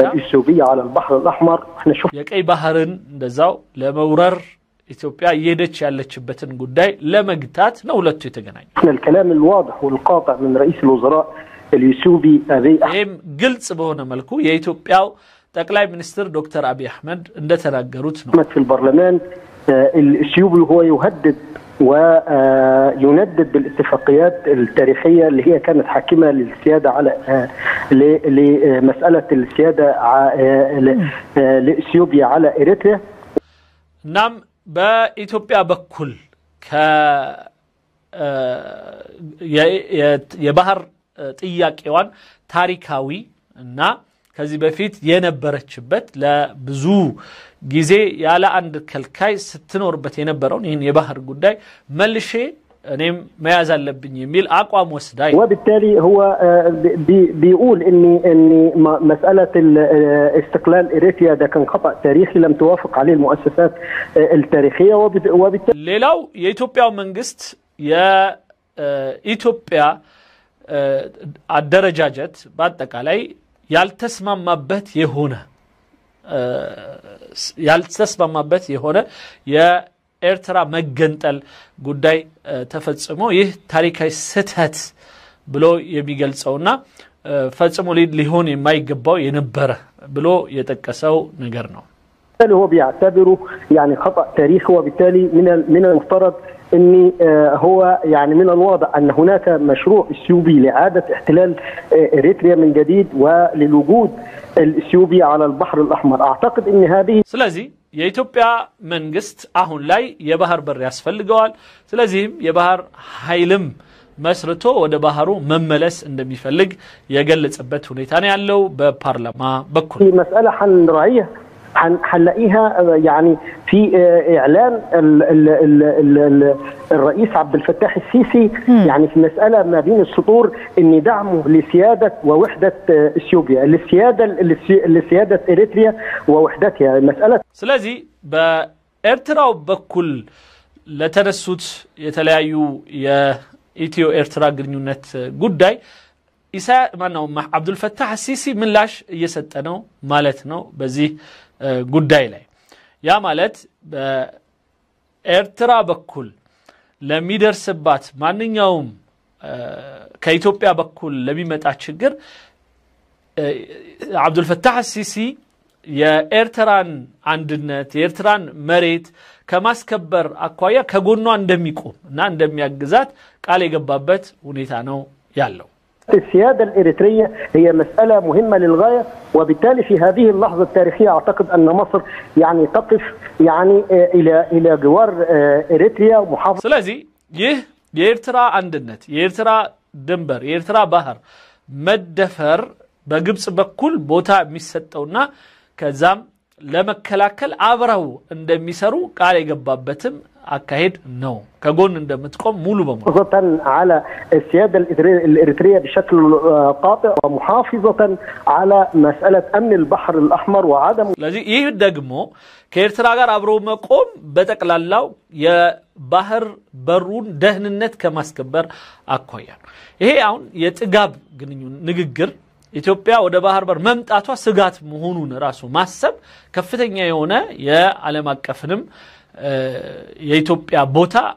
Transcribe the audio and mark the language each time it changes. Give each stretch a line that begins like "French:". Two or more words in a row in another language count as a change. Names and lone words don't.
Arabic: الإثيوبية على البحر الأحمر احنا شفنا
Amharic: የቀይ ባህርን እንደዛው ለመውረር ኢትዮጵያ ይሄደች ያለችበትን ጉዳይ ለመግታት ነው ሁለቱ የተገናኙ
Arabic: الكلام الواضح والقاطع من رئيس الوزراء الإثيوبي أبي
Amharic: أحمد ግልጽ በሆነ መልኩ የኢትዮጵያው ጠቅላይ ሚኒስትር ዶክተር አብይ አህመድ እንደተናገሩት ነው
Arabic: في البرلمان الإثيوبي هو يهدد ويندد بالاتفاقيات التاريخية اللي هي كانت حاكمة للسيادة على لمسألة السيادة لإثيوبيا على إريتريا نعم بإثيوبيا بكل ك
Amharic: የባህር ጥያቄዋን ታሪካዊ እና ከዚህ በፊት የነበረችበት ለብዙ ጊዜ ያለ አንድ ከልካይ ስትኖርበት የነበረው ይህን የባህር ጉዳይ መልሼ እኔም መያዝ አለብኝ የሚል አቋም ወስዳይ
Arabic: وبالتالي هو بيقول ان مساله استقلال اريتريا ده كان خطا تاريخي لم توافق عليه المؤسسات التاريخيه وبالتالي
Amharic: ሌላው የኢትዮጵያው መንግስት የኢትዮጵያ አደረጃጀት በአጠቃላይ ያልተስማማበት የሆነ የኤርትራ መገንጠል ጉዳይ ተፈጽሞ ይህ ታሪካዊ ስህተት ብሎ የሚገልጸውና ፈጽሞ ሊሆን የማይገባው የነበረ ብሎ የጠቀሰው ነገር ነው
Arabic: هو بيعتبره يعني خطأ تاريخي وبالتالي من المفترض ان هو يعني من الواضح ان هناك مشروع اثيوبي لاعاده احتلال اريتريا من جديد وللوجود الاثيوبي على البحر الاحمر اعتقد ان هذه
Amharic: ስለዚህ የኢትዮጵያ መንግስት አሁን ላይ የባህር በር ያስፈልገዋል ስለዚህም የባህር ኃይልም መስርቶ ወደ ባህሩ መመለስ እንደሚፈልግ የገለጸበት ሁኔታ ነው ያለው በፓርላማ በኩል
Arabic: مساله حنراعيها حنلاقيها يعني في اعلان الرئيس عبد الفتاح السيسي يعني في مساله ما بين السطور ان دعمه لسياده ووحده اثيوبيا لسياده اريتريا ووحدتها مساله
Amharic: ስለዚህ በኤርትራው በኩል ለተነሱት የተለያዩ የኢትዮ ኤርትራ ግንኙነት ጉዳይ አብዱል ፈታህ ሲሲ ምላሽ እየሰጠ ነው ማለት ነው በዚህ ጉዳይ ላይ ያ ማለት በኤርትራ በኩል ለሚደርስባት ማንኛውም ከኢትዮጵያ በኩል ለሚመጣ ችግር አብዱል ፈታህ ሲሲ የኤርትራን አንድነት የኤርትራን መሬት ከማስከበር አኳያ ከጎኗ እንደሚቆም እና እንደሚያግዛት ቃል የገባበት ሁኔታ ነው ያለው
Arabic: السيادة الإريترية هي مسألة مهمة للغاية وبالتالي في هذه اللحظة التاريخية أعتقد أن مصر يعني تقف يعني إلى جوار إريتريا ومحافظة
Amharic: ስለዚህ ይህ የኤርትራ አንድነት የኤርትራ ድንበር የኤርትራ ባህር መደፈር በግብጽ በኩል ቦታ የሚሰጠውና ከዛም ለመከላከል አብረው እንደሚሰሩ ቃል የገባበትም አካሄድ ነው ከጎን እንደምትቆም ሙሉ በሙሉ
Arabic: على السيادة الإريترية بشكل قاطع ومحافظة على مسألة أمن البحر الأحمر وعدم
Amharic: ስለዚህ ይህ ደግሞ ከኤርትራ ጋር አብሮ መቆም በተቀላላው የባህር በሩን ደህንነት ከማስከበር አኳያ ይሄ አሁን የጥጋብ ግንኙነት ንግግር ኢትዮጵያ ወደ ባህር በር መምጣቷ ስጋት መሆኑን ራሱ ማሰብ ከፍተኛ የሆነ የዓለም አቀፍንም የኢትዮጵያ ቦታ